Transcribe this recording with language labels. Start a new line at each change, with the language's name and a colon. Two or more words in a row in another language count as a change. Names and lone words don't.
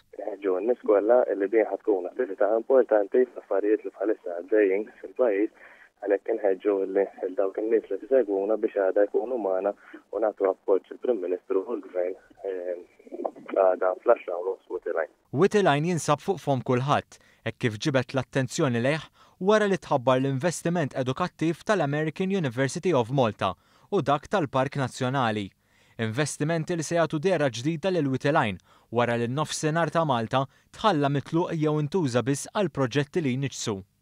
Maltese: Nis kollha li din tkun attività importanti f'affarijiet li bħalissa għaddejjin fil-pajjiż għalhekk inħeġġu lil dawk in-nies li tisegwuna biex għadha jkunu magħna u nagħtu appoġġ il-Prim Ministru u l-Gvern għada fl-10:30 Witilajn. Witilajn jinsab fuq fom kulħadd, hekk kif ġibet l-attenzjoni lejh wara li tħabbar l-investiment edukattiv tal-American University of Malta u dak tal-Park Nazzjonali. Investimenti li se jagħtu dera ġdida lil Witilajn wara li n-nofsinhar ta' Malta tħalla mitluq jew intuża biss għal proġetti li jniġsu.